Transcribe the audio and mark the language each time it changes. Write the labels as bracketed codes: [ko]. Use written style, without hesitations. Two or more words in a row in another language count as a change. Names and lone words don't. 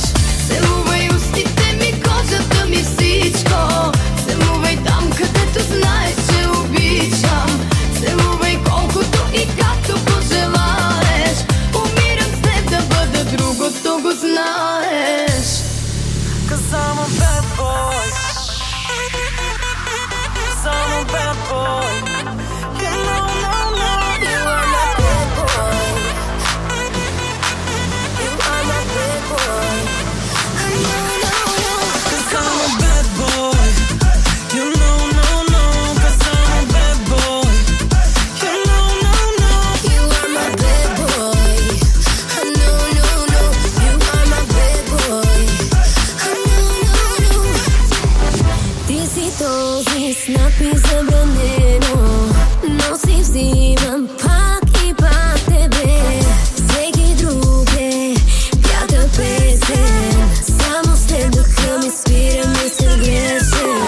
[bg] Целувай устите ми, кожата ми, всичко. Целувай там, където знаеш, че обичам. Целувай колкото и както пожелаеш. Умирам с теб да бъда другото, го знаеш. [en] 'Cause I'm a bad boy. 'Cause I'm a bad boy. You know, no, no. You are my bad boy. You are my bad boy. I know, no, no. 'Cause I'm a bad boy. You know, no, no. 'Cause I'm a bad boy. You know, no, no. You are my bad boy. I know, no, no. You are my bad boy. I know, no, no. [bg] Ти си този с надпис забранено, но си взимам пак и пак тебе. Всеки друг е пята песен, само с теб дъха ми свира, ми се грешен.